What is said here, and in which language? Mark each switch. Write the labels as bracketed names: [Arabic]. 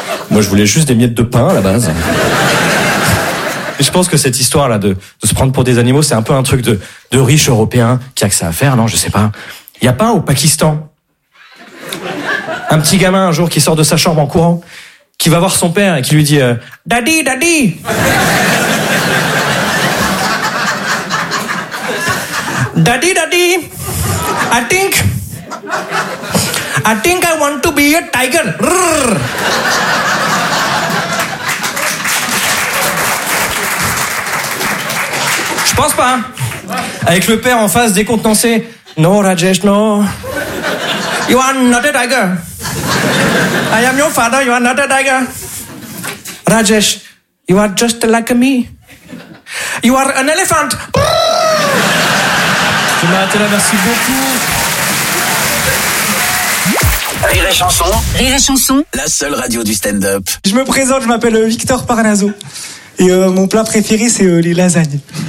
[French] Moi je voulais juste des miettes de pain à la base. Je pense que cette histoire-là de se prendre pour des animaux, c'est un peu un truc de riche européen qui a que ça à faire, non? Je sais pas. Il y a pas un au Pakistan, un petit gamin un jour qui sort de sa chambre en courant, qui va voir son père et qui lui dit « [English] Daddy, daddy !» « Daddy, daddy, I think I want to be a tiger !» [French] Pense pas, hein. Avec le père en face décontenancé. [English] No, Rajesh, no. You are not a tiger. I am your father, you are not a tiger. Rajesh, you are just like me. You are an elephant. [French] Tu m'as arrêté là, merci beaucoup. Rire et chanson. Rire et chanson. La seule radio du stand-up. Je me présente, je m'appelle Victor Parnasso. Et mon plat préféré, c'est les lasagnes.